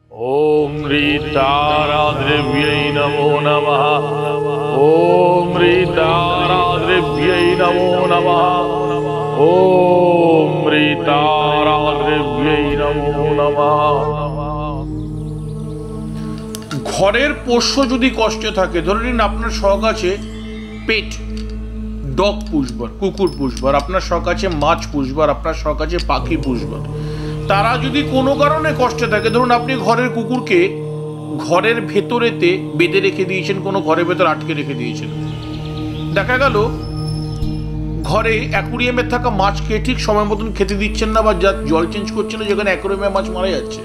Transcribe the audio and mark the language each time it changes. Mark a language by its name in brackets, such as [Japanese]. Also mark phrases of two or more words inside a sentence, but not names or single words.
[Sanskrit] ओम ह्रीताराद्रव्यै नमो नमः। ओम ह्रीताराद्रव्यै नमो नमः। ओम ह्रीताराद्रव्यै नमो नमः। [Bangla] ঘরের পোষ্য যদি কষ্টে থাকে, ধরে নিন আপনার শখ আছে [English] pet dog [Bangla] পুষবার, কুকুর পুষবার, আপনার শখ আছে মাছ পুষবার, আপনার শখ আছে পাখি পুষবার, তারা যদি কোনো কারণে কষ্টে থাকে, ধরুন আপনি ঘরের কুকুরকে ঘরের ভেতরেতে বেঁধে রেখে দিয়েছেন, কোনো ঘরের ভেতর আটকে রেখে দিয়েছেন, দেখা গেল ঘরে অ্যাকুরিয়ামে থাকা মাছকে ঠিক সময় মতন খেতে দিচ্ছেন না বা জল চেঞ্জ করছেন না, যেখানে অ্যাকুরিয়ামে মাছ মারা যাচ্ছে।